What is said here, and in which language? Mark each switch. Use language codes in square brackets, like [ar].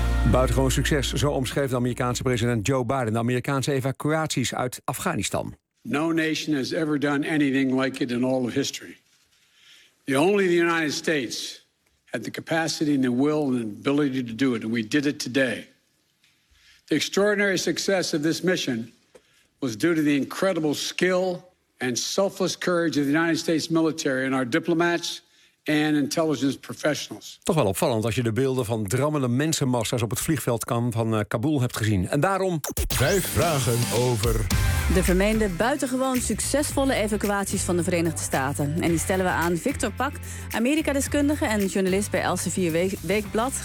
[nl] Buitengewoon succes, zo omschreef de Amerikaanse president Joe Biden de Amerikaanse evacuaties uit Afghanistan. [en] No nation has ever done anything like it in all of history. The only the United States had the capacity and the will and ability to do it, and we did it today. The extraordinary success of this mission was due to the incredible skill and selfless courage of the United States military and our diplomats and intelligence professionals. [nl] Toch wel opvallend als je de beelden van drammende mensenmassa's op het vliegveld van Kabul hebt gezien. En daarom 5 vragen over de vermeende buitengewoon succesvolle evacuaties van de Verenigde Staten. En die stellen we aan Victor Pak, Amerika-deskundige en journalist bij Elsevier Weekblad.